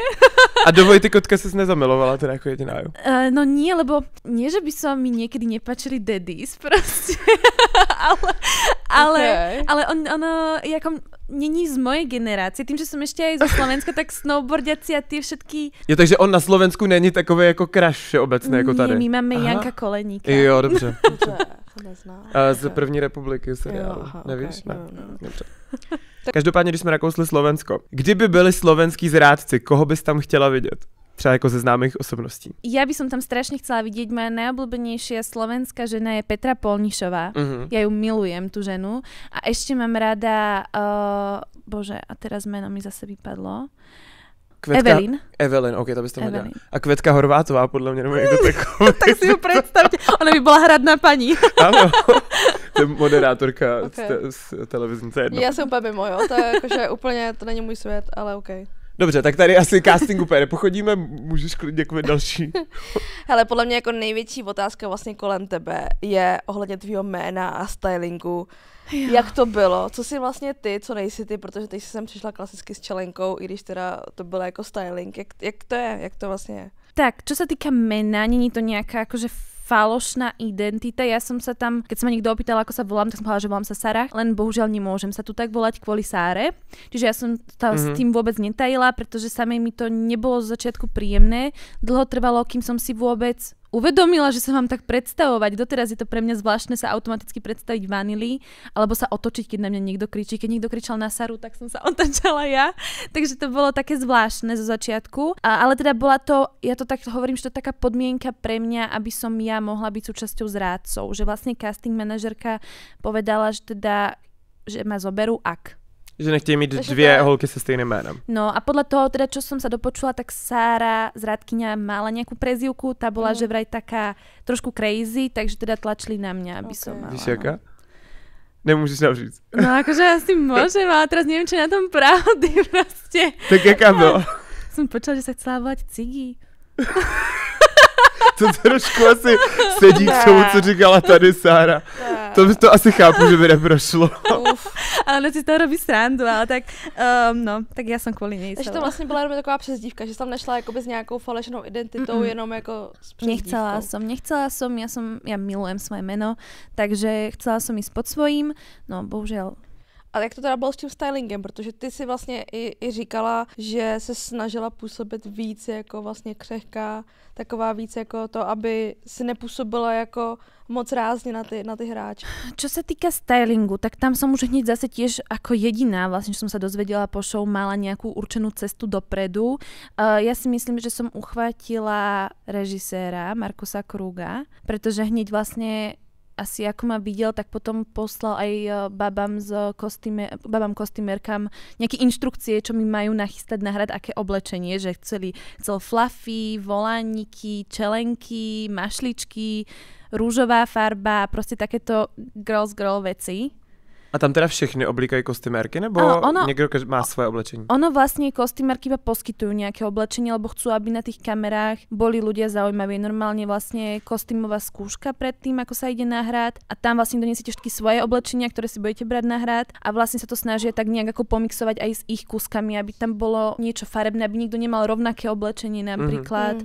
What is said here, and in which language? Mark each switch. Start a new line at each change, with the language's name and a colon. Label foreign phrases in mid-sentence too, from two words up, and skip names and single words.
Slovak: A do Vojty Kotka si nezamilovala teda ako jediná, jo? No nie, lebo nie, že by sa mi niekedy nepáčili daddies, proste. ale ono ako není z mojej generácie. Tým, že som ešte aj zo Slovenska, tak snowboardiaci a tie všetky...
Czech: Jo, takže on na Slovensku není takový jako crush všeobecný jako tady.
Slovak: Nie, my máme Janka Koleníka.
Czech: Jo, dobře. A z první republiky seriálu. Nevíš? Okay. Ne. Dobře. Každopádně, když jsme nakousli Slovensko. Kdyby byli slovenskí zrádci, koho bys tam chtěla vidět? Třeba jako ze známých osobností.
Slovak: Ja by som tam strašne chcela vidieť, moja najobľúbenejšia slovenská žena je Petra Polnišová. Ja ju milujem, tú ženu. A ešte mám rada, bože, a teraz meno mi zase vypadlo.
Czech: Evelyn, ok, to bys to nedělala. A Květka Horvátová, podle mě, nebo někdo takový.
Slovak: Tak si ju predstavte, ona by bola hradná pani.
Czech: Ano, to je moderátorka z televizní, to je jedno. Já jsem úplně mimo, jo, to je jakože úplně, to není můj svět, ale ok. Dobře, tak tady asi casting úplně nepochodíme, můžeš klidně děkovat další. Hele, podle mě jako největší otázka vlastně kolem tebe je ohledně tvýho jména a stylingu. Jo. Jak to bylo? Co jsi vlastně ty, co nejsi ty, protože ty jsi sem přišla klasicky s čelenkou, i když teda to bylo jako styling. Jak to je? Jak to vlastně je?
Slovak: Tak, čo sa týka mena, není to nejaká akože falošná identita. Ja som sa tam, keď sa ma niekto opýtal, ako sa volám, tak som povedala, že volám sa Sara, len bohužiaľ nemôžem sa tu tak volať kvôli Sáre. Čiže ja som s tým vôbec netajila, pretože samej mi to nebolo z začiatku príjemné. Dlho trvalo, kým som si vôbec uvedomila, že sa mám tak predstavovať. Doteraz je to pre mňa zvláštne sa automaticky predstaviť Vanily, alebo sa otočiť, keď na mňa niekto kričí. Keď niekto kričal na Saru, tak som sa otočala ja. Takže to bolo také zvláštne zo začiatku. Ale teda bola to, ja to tak hovorím, že to je taká podmienka pre mňa, aby som ja mohla byť súčasťou zrádcov. Že vlastne casting manažerka povedala, že teda, že ma zoberú ak.
Czech: Že nechtějí mít dvě holky se stejným jménem.
Slovak: No a podľa toho, teda čo som sa dopočula, tak Sára zrádkyňa mala nejakú prezývku, tá bola že vraj taká trošku crazy, takže teda tlačili na mňa, aby som mala.
Czech: Víš jaká? Nemůžeš nám říct.
Slovak: No akože asi môžem, ale teraz neviem, čo je na tom pravdy proste.
Czech: Tak jaká byla?
Slovak: Som počula, že sa chcela volať Cigi.
Czech: To trošku asi sedí k tomu, co říkala tady Sára. To asi chápu, že by neprošlo. Ale ona si to robí srandu, ale tak, no, tak já jsem kvůli něj. Takže to vlastně byla jenom taková přezdívka, že jsi tam nešla jakoby s nějakou falešnou identitou, jenom jako s přezdívkou.
Slovak: Nechcela som, ja milujem svoje meno, takže chcela som ísť pod svojím, no bohužiaľ.
Czech: A jak to teda bylo s tím stylingem, protože ty si vlastně i říkala, že se snažila působit víc jako vlastně křehká, taková víc jako to, aby si nepůsobila jako moc rázne na ty hráče.
Slovak: Čo sa týka stylingu, tak tam som už hneď zase tiež ako jediná, vlastne, že som sa dozvedela po show, mala nejakú určenú cestu dopredu. Ja si myslím, že som uchvátila režiséra Markusa Kruga, pretože hneď vlastne asi ako ma videl, tak potom poslal aj babám kostýmerkám nejaké inštrukcie, čo mi majú nachystať na hrad, aké oblečenie, že chcel fluffy, volániky, čelenky, mašličky, rúžová farba, proste takéto girl veci.
Czech: A tam teda všechny oblíkají kostymérky, nebo někdo má svoje oblečení?
Slovak: Ono vlastne kostymérky iba poskytujú nejaké oblečenie, lebo chcú, aby na tých kamerách boli ľudia zaujímaví. Normálne vlastne kostýmová skúška predtým, ako sa ide na hrad a tam vlastne donesiete všetky svoje oblečenia, ktoré si budete brať na hrad a vlastne sa to snažia tak nejak ako pomixovať aj s ich kúskami, aby tam bolo niečo farebné, aby nikto nemal rovnaké oblečenie napríklad.